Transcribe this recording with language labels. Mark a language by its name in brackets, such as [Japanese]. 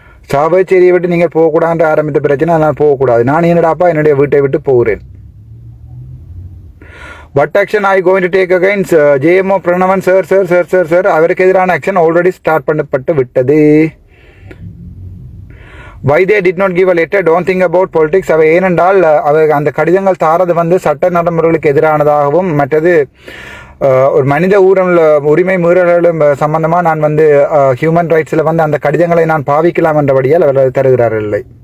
[Tamil] சாவச்சேரியை விட்டு நீங்கள் போகக்கூடாது ஆரம்பித்த பிரச்சனை, அதனால் போகக்கூடாது. நான் என்னடாப்பா என்னுடைய வீட்டை விட்டு போகிறேன். [English] What action are you going to take against JMO Pranavan sir? [Tamil] அவருக்கு எதிரான ஆக்ஷன் ஆல்ரெடி ஸ்டார்ட் பண்ணப்பட்டு விட்டது. [English] Why they did not give a letter? Don't think about politics. [Tamil] அவை ஏனென்றால் அந்த கடிதங்கள் தாரது சட்ட நடைமுறைகளுக்கு எதிரானதாகவும் மற்றது ஒரு மனித உரிமை மீறல்களும் சம்பந்தமாக நான் ஹியூமன் ரைட்ஸில் அந்த கடிதங்களை நான் பாவிக்கலாம் என்றபடியால் அவர் தருகிறார்கள் இல்லை.